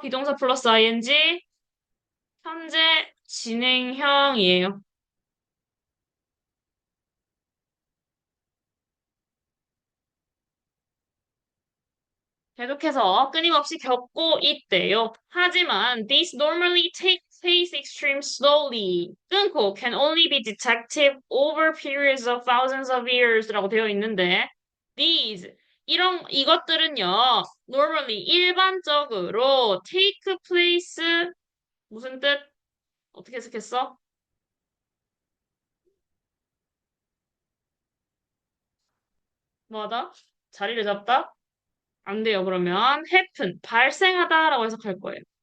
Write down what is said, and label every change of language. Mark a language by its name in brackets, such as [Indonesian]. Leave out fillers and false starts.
[Korean] 비동사 플러스 ing, 현재 진행형이에요. 계속해서 끊임없이 겪고 있대요. 하지만 [English] these normally take place extreme slowly. [Korean] 끊고 [English] can only be detected over periods of thousands of years라고 [Korean] 되어 있는데 [English] these [Korean] 이것들은요. [English] normally [Korean] 일반적으로 [English] take place [Korean] 무슨 뜻? 어떻게 해석했어? 뭐하다? 자리를 잡다? 안 돼요. 그러면 happen 발생하다라고 해석할 거예요.